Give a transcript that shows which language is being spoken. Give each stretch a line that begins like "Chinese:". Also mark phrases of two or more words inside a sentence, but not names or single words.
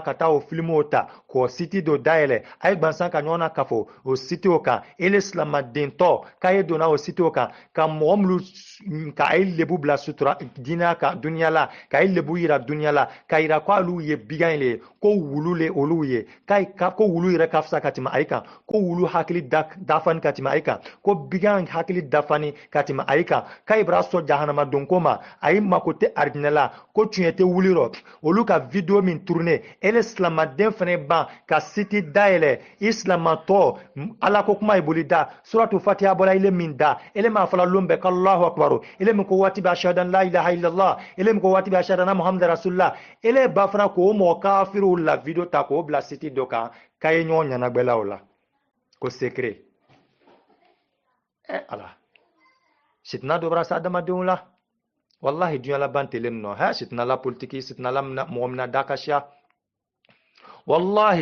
Bambara: ka taa o filmo ta k'o siti dɔ dayɛlɛ a ye gwansan ka ɲɔgɔn na ka fɔ o siti o kan ele silamadentɔ k'a ye donna o siti o kan ka mɔgɔ minnu ka a ye lebu bila sutura dinɛ kan duniya la ka ye lebu yira duniya la ka yira ko olu ye bigan le ye ko wulu le olu ye ko wulu yɛrɛ ka fisa ka tɛmɛ a kan ko wulu hakili dafani ka tɛmɛ a kan ko bigan hakili dafani ka tɛmɛ a kan k'a ye bara sɔn jahanama don ko ma a yi mako tɛ aridinɛ la ko tiɲɛ tɛ wuli rɔ olu ka video min tourner ele silamaden fana ban ka siti dayɛlɛ i silamatɔ ala ko kuma ye boli da
Arabic: سورة الفاتحة
Bambara: bɔla ile min da ele m'a fɔla lon bɛɛ k'
Arabic: الله أكبر
Bambara: ele min ko waati bɛ
Arabic: أشهد أن لا إله إلا الله
Bambara: ele min ko waati bɛ
Arabic: أشهد أن محمدا رسول الله
Bambara: ele ba fana k'o mɔgɔ kafiriw la video ta k'o bila siti dɔ kan k'a ye ɲɔgɔn ɲɛnagbɛla o la ko secret ala sitina dɔ bara se adamadenw la wallahi dunya laban telen nɔ sitina la politiki sitina la mɔgɔ mina da ka siya wallahi